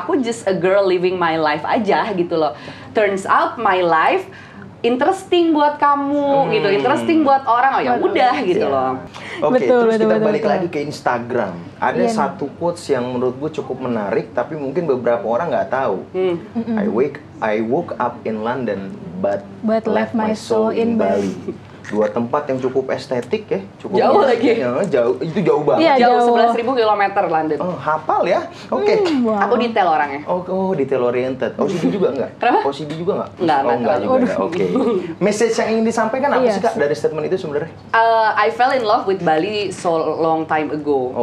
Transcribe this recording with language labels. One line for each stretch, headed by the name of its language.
Indonesian: Aku
English: just a girl living my life
Indonesian: aja gitu loh.
English: Turns out my life interesting
Indonesian: buat kamu gitu,
English: interesting
Indonesian: buat orang, ya udah gitu loh. Oke, terus kita balik lagi ke Instagram. Ada satu quotes yang menurut gue cukup menarik, tapi mungkin beberapa orang nggak tahu.
English: I woke up in London, but left my soul in Bali.
Indonesian: Dua tempat yang cukup estetik ya, cukup jauh lagi. Jauh, itu jauh banget. Jauh 11.000 kilometer London. Oh, hafal ya? Oke. Aku detail orangnya. Oh, detail oriented. OCD juga enggak? Kenapa? OCD juga enggak? Enggak juga. Oke. Message yang ingin disampaikan apa sih Kak dari statement itu sebenarnya?
English: I fell in love with Bali so long time ago.